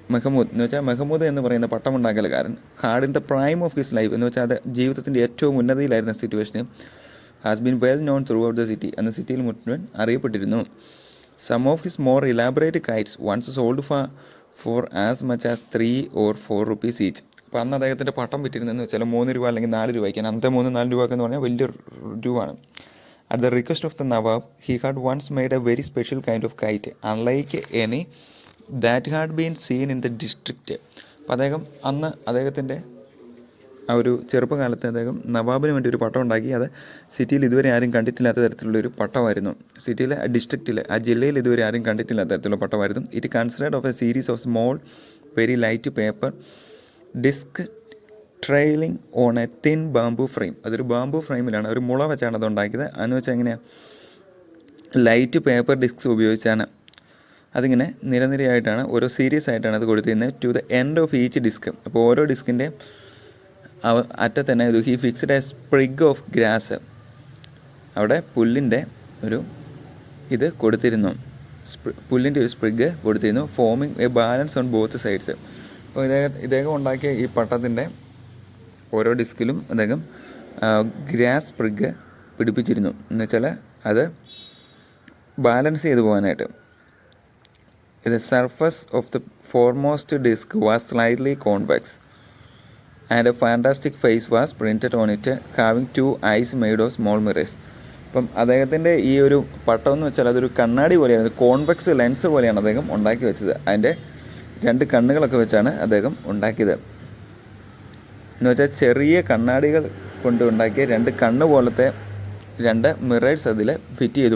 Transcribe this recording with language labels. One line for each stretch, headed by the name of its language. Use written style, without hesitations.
Malayalam: മെഹ്മൂദ് എന്ന് വെച്ചാൽ മെഹ്മൂദ് എന്ന് പറയുന്ന പട്ടമുണ്ടാക്കലുകാരൻ
English: had in the prime of his life
Malayalam: എന്ന് വെച്ചാൽ അത് ജീവിതത്തിൻ്റെ ഏറ്റവും ഉന്നതിയിലായിരുന്ന സിറ്റുവേഷന്
English: has been well known throughout the city,
Malayalam: അന്ന് സിറ്റിയിൽ മുഴുവൻ അറിയപ്പെട്ടിരുന്നു.
English: Some of his more elaborate kites once sold for as much as 3 or 4 rupees each.
Malayalam: അപ്പോൾ അന്ന് അദ്ദേഹത്തിൻ്റെ പട്ടം വിറ്റിരുന്നതെന്ന് വെച്ചാൽ 3 രൂപ അല്ലെങ്കിൽ 4 രൂപയ്ക്കാണ്. അന്നത്തെ 3-4 രൂപ എന്ന് പറഞ്ഞാൽ വലിയ രൂപയാണ്.
English: At the request of the Nawab, he had once made a very special kind of kite, unlike any that had been seen in the district.
Malayalam: അപ്പോൾ അന്ന് അദ്ദേഹത്തിൻ്റെ ആ ഒരു ചെറുപ്പകാലത്ത് അദ്ദേഹം നവാബിന് വേണ്ടി ഒരു പട്ടം ഉണ്ടാക്കി. അത് സിറ്റിയിൽ ഇതുവരെ ആരും കണ്ടിട്ടില്ലാത്ത തരത്തിലുള്ളൊരു പട്ടമായിരുന്നു. സിറ്റിയിലെ ഡിസ്ട്രിക്റ്റിൽ, ആ ജില്ലയിൽ ഇതുവരെ ആരും കണ്ടിട്ടില്ലാത്ത തരത്തിലുള്ള പട്ടമായിരുന്നു.
English: It considered of a series of small very light paper disc trailing on a thin bamboo frame.
Malayalam: അതൊരു ബാംബു ഫ്രെയിമിലാണ്, ഒരു മുള വെച്ചാണ് അത് ഉണ്ടാക്കിയത്. അതെന്ന് വെച്ചാൽ എങ്ങനെയാണ്, ലൈറ്റ് പേപ്പർ ഡിസ്ക്സ് ഉപയോഗിച്ചാണ് അതിങ്ങനെ നിരനിരയായിട്ടാണ്, ഓരോ സീരീസ് ആയിട്ടാണ് അത് കൊടുത്തിരുന്നത്.
English: to the end of each disc,
Malayalam: അപ്പോൾ ഓരോ ഡിസ്കിൻ്റെ അറ്റത്ത് തന്നെ ഇത്
English: he fixed a sprig of grass,
Malayalam: അവിടെ പുല്ലിൻ്റെ ഒരു ഇത് കൊടുത്തിരുന്നു. പുല്ലിൻ്റെ ഒരു സ്പ്രിഗ് കൊടുത്തിരുന്നു,
English: Forming a balance on both sides.
Malayalam: അപ്പോൾ ഇദ്ദേഹം ഉണ്ടാക്കിയ ഈ പട്ടത്തിൻ്റെ ഓരോ ഡിസ്കിലും അദ്ദേഹം ഗ്രാസ് സ്പ്രിഗ് പിടിപ്പിച്ചിരുന്നു, എന്നുവെച്ചാൽ അത് ബാലൻസ് ചെയ്തു പോകാനായിട്ട്.
English: The surface of the foremost disc was slightly convex and a fantastic face was printed on it, having 2 eyes made of small mirrors.
Malayalam: അപ്പം അദ്ദേഹത്തിൻ്റെ ഈ ഒരു പട്ടം എന്ന് വെച്ചാൽ അതൊരു കണ്ണാടി പോലെയാണ്, കോൺവെക്സ് ലെൻസ് പോലെയാണ് അദ്ദേഹം ഉണ്ടാക്കി വെച്ചത്. അതിൻ്റെ 2 കണ്ണുകളൊക്കെ വെച്ചാണ് അദ്ദേഹം ഉണ്ടാക്കിയത്. എന്ന് വെച്ചാൽ ചെറിയ കണ്ണാടികൾ കൊണ്ട് ഉണ്ടാക്കിയ 2 കണ്ണ് പോലത്തെ 2 മിറേഴ്സ് അതിൽ ഫിറ്റ് ചെയ്തു.